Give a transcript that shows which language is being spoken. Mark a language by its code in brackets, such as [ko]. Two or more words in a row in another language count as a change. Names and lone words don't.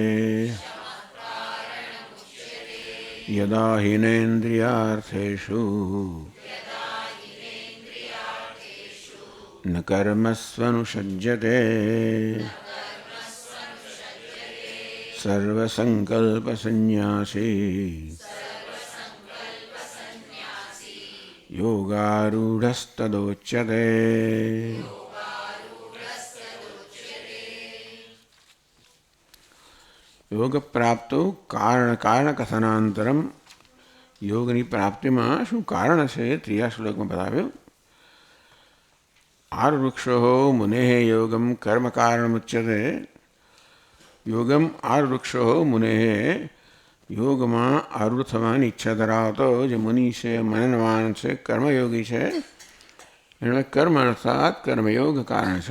[sa] यदा हिनेन्द्रियार्थेषु न कर्मस्वनुषज्यते सर्वसंकल्पसन्न्यासी योगारूढस्तदोच्यते। योग प्राप्तो कारण [gu] યોગની પ્રાપ્તિમાં શું કારણ છે ત્રીજા શ્લોકમાં બતાવ્યું. [sa] આરુરુક્ષો મુનેઃ યોગમ કર્મ કારણમુચ્યતે. યોગમ આરુરુક્ષો મુનેઃ [gu] યોગમાં આરૂઢ થવાની ઈચ્છા ધરાવતો જે મુનિ છે, મનનવાન છે, કર્મયોગી છે, એનો કર્મ અર્થાત કર્મયોગ કારણ છે.